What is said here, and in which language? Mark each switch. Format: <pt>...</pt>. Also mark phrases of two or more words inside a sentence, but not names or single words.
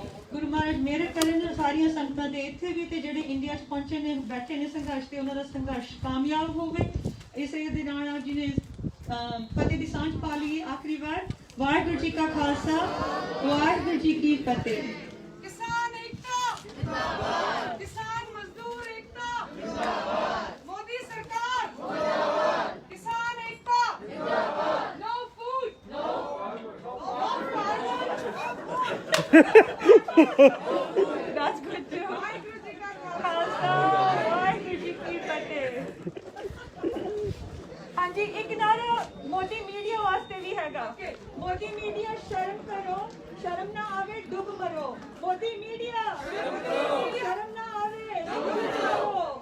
<pa>ਗੁਰੂ ਮਹਾਰਾਜ ਮਿਹਰ ਕਰਨ ਸਾਰੀਆਂ ਸੰਗਤਾਂ ਦੇ ਇੱਥੇ ਵੀ ਤੇ ਜਿਹੜੇ ਇੰਡੀਆ 'ਚ ਪਹੁੰਚੇ ਨੇ, ਬੈਠੇ ਨੇ ਸੰਘਰਸ਼ ਤੇ, ਉਹਨਾਂ ਦਾ ਸੰਘਰਸ਼ ਕਾਮਯਾਬ ਹੋਵੇ। ਇਸੇ ਦੇ ਨਾਲ ਆਪ ਜੀ ਨੇ ਫਤਿਹ ਦੀ ਸਾਂਝ ਪਾ ਲਈ ਆਖਰੀ ਵਾਰ। ਵਾਹਿਗੁਰੂ ਜੀ ਕਾ ਖਾਲਸਾ, ਵਾਹਿਗੁਰੂ ਜੀ ਕੀ ਫਤਿਹ।</pa> <hi>किसान एकता जिंदाबाद, किसान मजदूर एकता जिंदाबाद, मोदी सरकार जिंदाबाद, किसान एकता जिंदाबाद,</hi> <en>no food no That's good too.</en> <pa>ਵਾਹਿਗੁਰੂ ਜੀ ਕਾ ਖਾਲਸਾ, ਵਾਹਿਗੁਰੂ ਜੀ ਕੀ ਫਤਿਹ। ਹਾਂਜੀ, ਇੱਕ ਨਾਲ ਮੋਦੀ ਮੀਡੀਆ ਵਾਸਤੇ ਵੀ ਹੈਗਾ। ਮੋਦੀ ਮੀਡੀਆ ਸ਼ਰਮ ਕਰੋ, ਸ਼ਰਮ ਨਾ ਆਵੇ ਡੁੱਬ ਮਰੋ। ਮੋਦੀ ਮੀਡੀਆ ਸ਼ਰਮ ਨਾ ਆਵੇ ਡੁੱਬ ਮਰੋ।</pa>